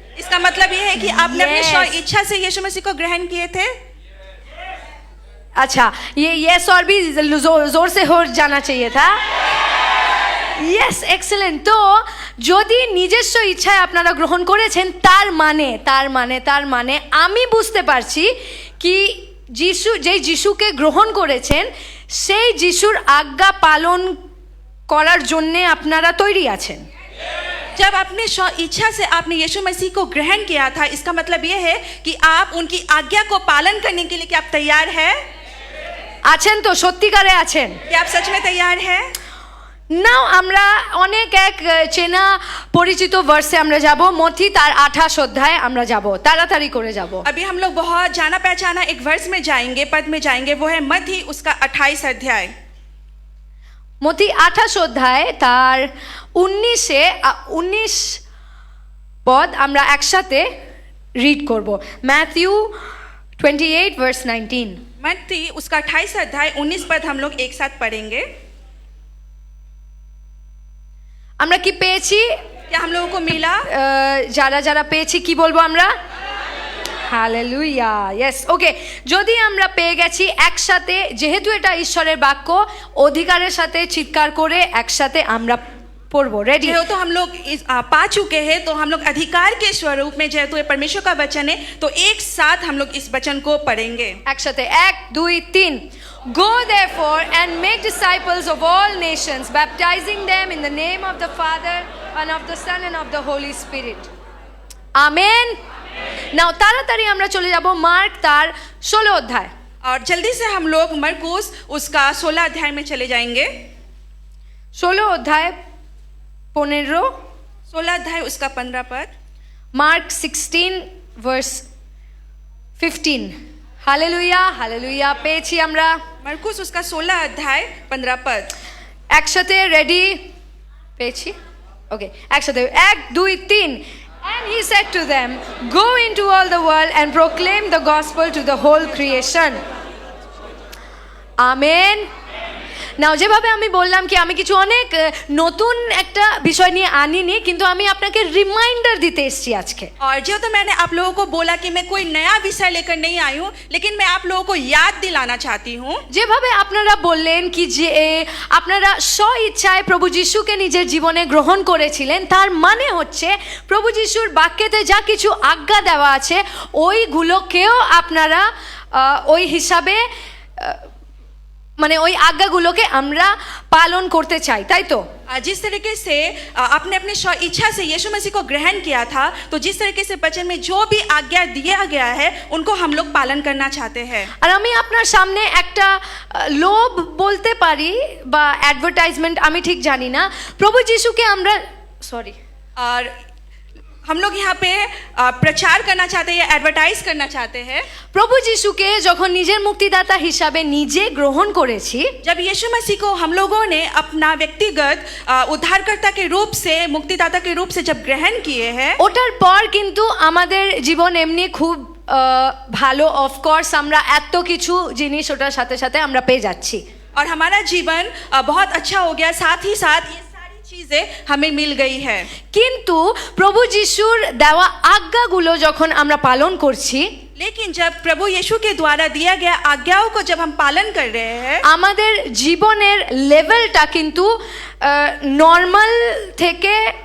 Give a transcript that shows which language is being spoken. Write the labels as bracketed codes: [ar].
[hi] इसका मतलब ये है कि आपने अपने [en] Yes. [hi] स्व इच्छा से यीशु मसीह को ग्रहण किए थे। अच्छा, ये यस और भी जोर से हो जाना चाहिए था। [en] Yes, excellent. [bn] তো যদি নিজস্ব ইচ্ছায় আপনারা গ্রহণ করেছেন, তার মানে আমি বুঝতে পারছি কি যেই যিশুকে গ্রহণ করেছেন সেই যিশুর আজ্ঞা পালন করার জন্যে আপনারা তৈরি আছেন। [hi] जब अपने स्व इच्छा से आपने यीशु मसीह को ग्रहण किया था, इसका मतलब ये है कि आप उनकी आज्ञा को पालन करने के लिए, क्या आप तैयार है? [bn] আছেন তো? সত্যিকারে আছেন? [hi] क्या आप सच में तैयार है? [bn] নাও আমরা অনেক এক চেনা পরিচিত ভার্সে আমরা যাব। মথি তার 28 অধ্যায় আমরা যাব, তাড়াতাড়ি করে যাব। [hi] अभी हम लोग बहुत जाना पहचाना एक वर्ष में जाएंगे, पद में जाएंगे, वो है मत्ती उसका 28 अध्याय। [bn] মথি 28 অধ্যায় তার 19 পদ আমরা একসাথে রিড করব। [en] Matthew 28 verse 19। [hi] मत्ती उसका 28 अध्याय 19 पद हम लोग एक साथ पढ़ेंगे। [bn] আমরা কি পেয়েছি? [hi] क्या हम लोगों को मिला? [bn] যারা যারা পেয়েছি কি বলবো আমরা? হালেলুয়া। [en] Yes, okay. [bn] যদি আমরা পেয়ে গেছি একসাথে, যেহেতু এটা ঈশ্বরের বাক্য, অধিকারের সাথে চিৎকার করে একসাথে আমরা পড়বো। [en] Ready? [hi] तो हम लोग पा चुके हैं, तो हम लोग अधिकार के स्वरूप में, जेहेतु ये परमेश्वर का वचन है, तो एक साथ हम लोग इस वचन को पढ़ेंगे [bn] একসাথে 1 2 3। [en] Go therefore and make disciples of all nations, baptizing them in the name of the Father and of the Son and of the Holy Spirit. Amen. [bn] নাও তাড়াতাড়ি আমরা চলে যাব মার্ক তার 16 অধ্যায়। [hi] और जल्दी से हम लोग मरकुस उसका 16 अध्याय में चले जाएंगे। [bn] 16 অধ্যায় 15, [hi] 16 अध्याय उसका 15 पद। [en] Mark 16 verse 15। [bn] Hallelujah, hallelujah. পেয়েছি আমরা? [hi] मरकुस उसका 16 अध्याय 15 पद। [bn] একসাথে রেডি? পেয়েছি? ওকে, একসাথে 1 2 3। [en] And he said to them, go into all the world and proclaim the gospel to the whole creation. Amen. [bn] নাও, যেভাবে আমি বললাম কি আমি কিছু অনেক নতুন একটা বিষয় নিয়ে আনিনি, কিন্তু আমি আপনাকে রিমাইন্ডার দিতে এসেছি আজকে। [hi] और जो तो मैंने आप लोगों को बोला कि मैं कोई नया विषय लेकर नहीं आई हूँ, लेकिन मैं आप लोगों को याद दिलाना चाहती हूँ। [bn] যেভাবে আপনারা বললেন কি যে আপনারা স্ব ইচ্ছায় প্রভু যিশুকে নিজের জীবনে গ্রহণ করেছিলেন, তার মানে হচ্ছে প্রভু যিশুর বাক্যেতে যা কিছু আজ্ঞা দেওয়া আছে ওইগুলোকেও আপনারা ওই হিসাবে মানে ওই আজ্ঞাগুলোকে আমরা পালন করতে চাই, তাই তো? [hi] जिस तरीके से आपने अपने स्व इच्छा से यीशु मसीह को ग्रहण किया था, तो जिस तरीके से वचन में जो भी आज्ञा दिया गया है उनको हम लोग पालन करना चाहते हैं। [bn] আর আমি আপনার সামনে একটা লোভ বলতে পারি বা অ্যাডভার্টাইজমেন্ট, আমি ঠিক জানি না। প্রভু যিশুকে আমরা [hi] और हम लोग यहाँ पे प्रचार करना चाहते हैं, एडवर्टाइज करना चाहते हैं। [bn] প্রভু যিশুকে যখন নিজের মুক্তিদাতা হিসাবে নিজে গ্রহণ করেছি, [hi] जब यीशु मसीह को हम लोगों ने अपना व्यक्तिगत उद्धारकर्ता के रूप से, मुक्तिदाता के रूप से जब ग्रहण किए हैं, [bn] ওটার পর কিন্তু আমাদের জীবন এমনি খুব ভালো, অফকোর্স আমরা এত কিছু জিনিস ওটার সাথে সাথে আমরা পেয়ে যাচ্ছি। [hi] और हमारा जीवन बहुत अच्छा हो गया, साथ ही साथ ये सारी चीजें हमें मिल गई है। [bn] কিন্তু প্রভু যিশুর দেওয়া আজ্ঞাগুলো যখন আমরা পালন করছি, [hi] लेकिन जब प्रभु यीशु के द्वारा दिया गया आज्ञाओं को जब हम पालन कर रहे हैं, [bn] আমাদের জীবনের লেভেলটা কিন্তু নর্মাল থেকে